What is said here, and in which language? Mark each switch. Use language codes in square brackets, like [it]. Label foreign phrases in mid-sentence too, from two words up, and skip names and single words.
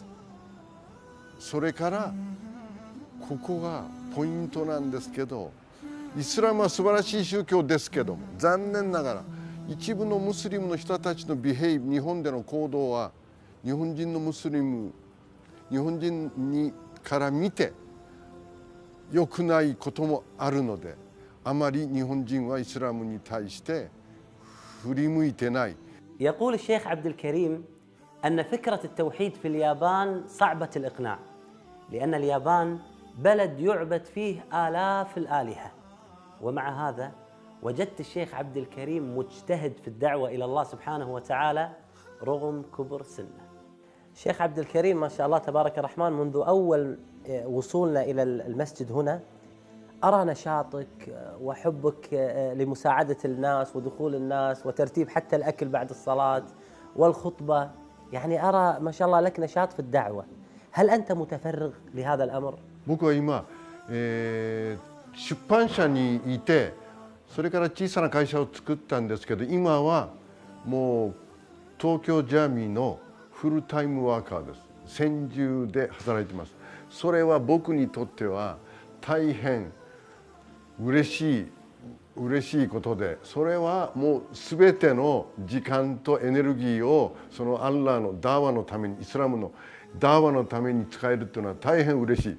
[ja] それからここがポイントなんですけど、イスラムは素晴らしい宗教ですけども、残念ながら一部のムスリムの人たちの日本での行動は日本人のムスリム、日本人にから見て良くないこともあるので、あまり日本人はイスラムに対して振り向いてない。 [ar] يقول الشيخ عبد الكريم أن فكرة التوحيد في اليابان صعبة الإقناع، لأن اليابان بلد يعبد فيه آلاف الآلهة، ومع هذا وجدت الشيخ عبد الكريم مجتهد في الدعوة إلى الله سبحانه وتعالى رغم كبر سنه. الشيخ عبد الكريم ما شاء الله تبارك الرحمن، منذ أول وصولنا إلى المسجد هنا أرى نشاطك وحبك لمساعدة الناس ودخول الناس وترتيب حتى الأكل بعد الصلاة والخطبة، يعني أرى ما شاء الله لك نشاط في الدعوة. هل أنت متفرغ لهذا الأمر؟ [ja] 僕は今、出版社にいて、それから小さな会社を作ったんですけど、今はもう東京ジャミーの [en] full-time worker [ja] です。専従で働いています。それは僕にとっては大変嬉しいことで、それはもう全ての時間とエネルギーをそのアッラーのダーワのために、イスラムのダーワのために使えるというのは大変嬉しい。